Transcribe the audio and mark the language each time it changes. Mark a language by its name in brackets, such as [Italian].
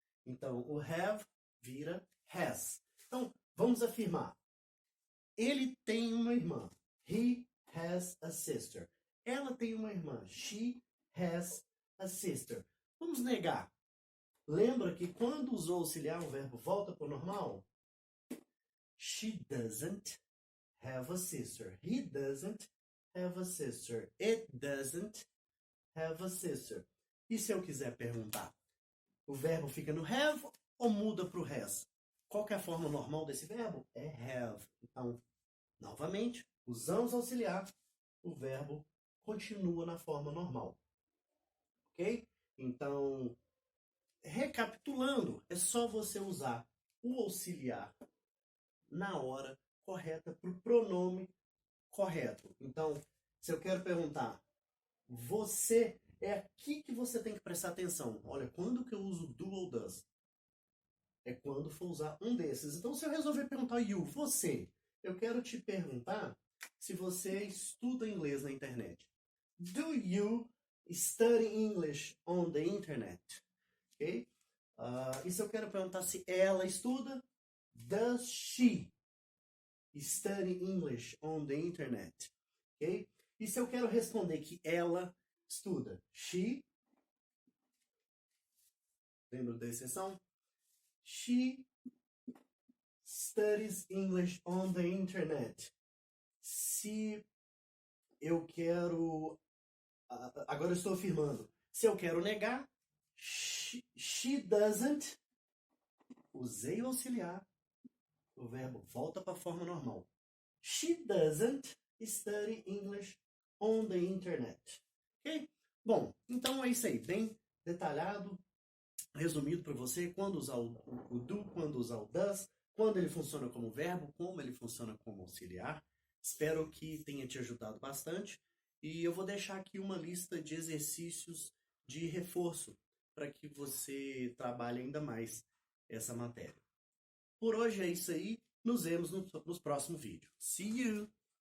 [Portuguese] Então, o have vira has. Então, vamos afirmar. Ele tem uma irmã. [English] He has a sister. [Portuguese] Ela tem uma irmã. [English] She has a sister. [Portuguese] Vamos negar. Lembra que quando usou auxiliar, o verbo volta para o normal? [English] She doesn't have a sister. He doesn't have a sister. It doesn't have a sister. [Portuguese] E se eu quiser perguntar? O verbo fica no have ou muda para o has? Qual que é a forma normal desse verbo? É have. Então, novamente, usamos auxiliar, o verbo continua na forma normal. Ok? Então, recapitulando, é só você usar o auxiliar na hora correta para o pronome correto. Então, se eu quero perguntar, você, é aqui que você tem que prestar atenção. Olha, quando que eu uso do ou does? É quando for usar um desses. Então, se eu resolver perguntar you, você, eu quero te perguntar se você estuda inglês na internet. [English] Do you study English on the internet? Ok? [Portuguese] E se eu quero perguntar se ela estuda? [English] Does she study English on the internet? Ok? [Portuguese] E se eu quero responder que ela estuda? She, lembra da exceção? [English] She studies English on the internet. [Portuguese] Se eu quero... agora eu estou afirmando. Se eu quero negar, [English] she doesn't. [Portuguese] Usei o auxiliar. O verbo volta para a forma normal. [English] She doesn't study English on the internet. [Portuguese] Ok? Bom, então é isso aí. Bem detalhado, resumido para você. Quando usar o do, quando usar o does, quando ele funciona como verbo, como ele funciona como auxiliar. Espero que tenha te ajudado bastante. E eu vou deixar aqui uma lista de exercícios de reforço para que você trabalhe ainda mais essa matéria. Por hoje é isso aí. Nos vemos nos próximos vídeos. [English] See you!